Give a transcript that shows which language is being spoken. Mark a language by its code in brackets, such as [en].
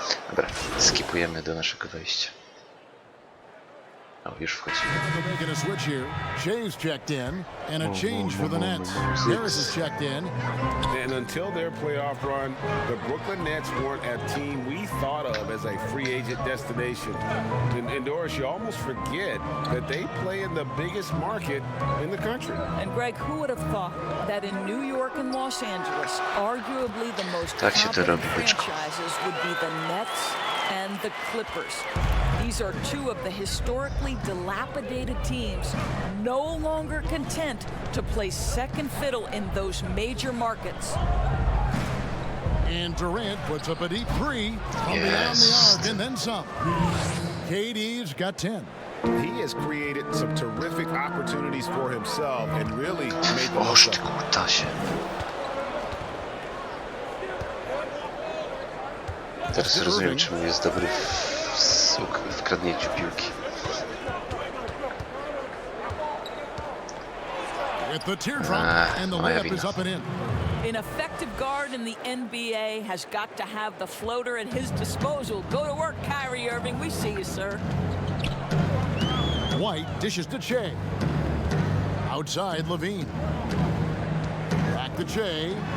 [pl] Dobra, skipujemy do naszego wejścia. O, już wchodzimy. [en] Making a switch here. Shea's checked in, and a change for the Nets. Harris is checked in. And until their playoff run, the Brooklyn Nets weren't a team we thought of as a free agent destination. And Doris, you almost forget that they play in the biggest market in the country. And Greg, who would have thought that in New York and Los Angeles, arguably the most competent franchises would be the Nets and the Clippers. These are two of the historically dilapidated teams no longer content to play second fiddle in those major markets. And Durant puts up a deep three from beyond the arc and then some. KD's got 10. He has created some terrific opportunities for himself and really made the most of it. [pl] Teraz rozumiem, czemu jest dobry w kradnięciu piłki. [en] With the teardrop and the layup is up and in. An effective guard in the NBA has got to have the floater at his disposal. Go to work, Kyrie Irving. We see you, sir. White dishes to Shea. Outside, Levine. Back to Shea.